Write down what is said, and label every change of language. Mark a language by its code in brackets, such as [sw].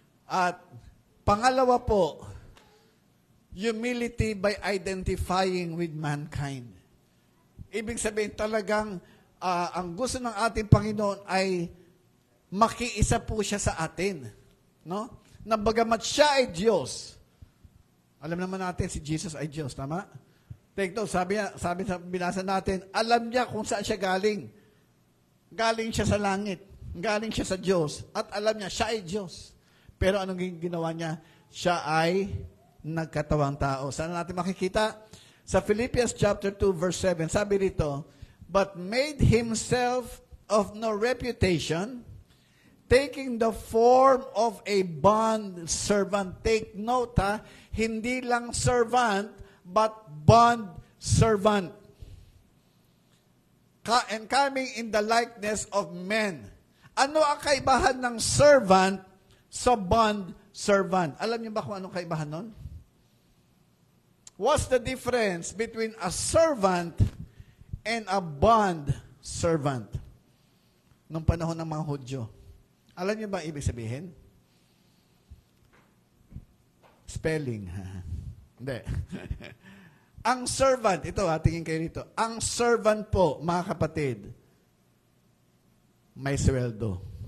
[tl] At pangalawa po, [en] humility by identifying with mankind. [tl] Ibig sabihin talagang ang gusto ng ating Panginoon ay makiisa po siya sa atin. No? Na bagamat siya ay Diyos. Alam naman natin si Jesus ay Diyos, tama? [en] Take note, [tl] sabi sa binasa natin, alam niya kung saan siya galing. Galing siya sa langit. Galing siya sa Diyos. At alam niya, siya ay Diyos. Pero anong ginawa niya? Siya ay nagkatawang tao. Saan natin makikita? [en] Sa Philippians chapter 2 verse 7, [tl] sabi rito, [en] but made himself of no reputation, taking the form of a bond servant. Take note, [tl] hindi lang [en] servant, but bond servant. And coming in the likeness of men. [tl] Ano ang kaibahan ng servant sa bond servant? Alam niyo ba kung anong kaibahan nun? [en] What's the difference between a servant and a bond servant? [tl] Nung panahon ng mga Hudyo. Alam niyo ba ibig sabihin? Spelling. Hindi. Ang servant, ito tingin kayo rito. Ang servant po, mga kapatid, may sweldo.